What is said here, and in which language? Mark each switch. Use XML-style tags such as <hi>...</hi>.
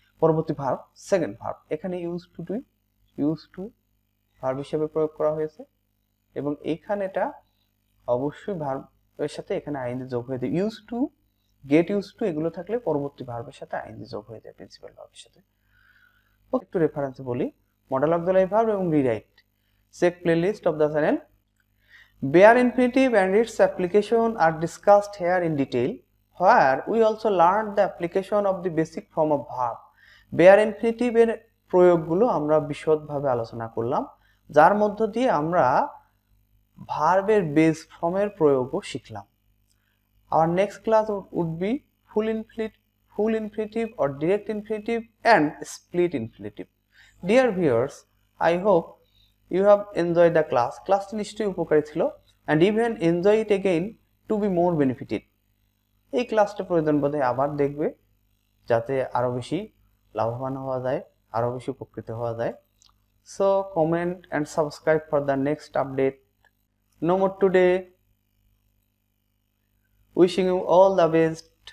<bn>পরবর্তী verb second verb, এখানে use to verb হিসেবে প্রয়োগ করা হয়েছে এবং এইখানে এটা অবশ্যই ভার্বের সাথে এখানে আইএনজি যোগ হয়ে যায়। Use to, gate use to এগুলো থাকলে পরবর্তী ভার্বের সাথে আইএনজি যোগ হয়ে যায় প্রিন্সিপাল ভার্বের সাথে। ওকে, একটু রেফারেন্সে বলি, মডেল অক্সিলারি ভার্ব এবং rewrite.</bn> <en>Check playlist of the channel. Bare infinitive and its application are discussed here in detail, where we also learned the application of the basic form of verb.</en> <bn>Bare infinitive এর প্রয়োগগুলো আমরা বিশদভাবে আলোচনা করলাম, যার মধ্য দিয়ে আমরা ভার্বের বেস ফর্মের প্রয়োগও শিখলাম।</bn> <en>Our next class would be full infinitive or direct infinitive and split infinitive. Dear viewers, I hope you have enjoyed the class.</en> <bn>ক্লাসটি নিশ্চয়ই উপকারী ছিল</bn> <en>and even enjoy it again to be more benefited.</en> <bn>এই ক্লাসটা প্রয়োজন বোধে আবার দেখবে যাতে আরো বেশি লাভবান হওয়া যায়, আরো বেশি উপকৃত হওয়া যায়।</bn> <en>So comment and subscribe for the next update. No more today. Wishing you all the best.</en>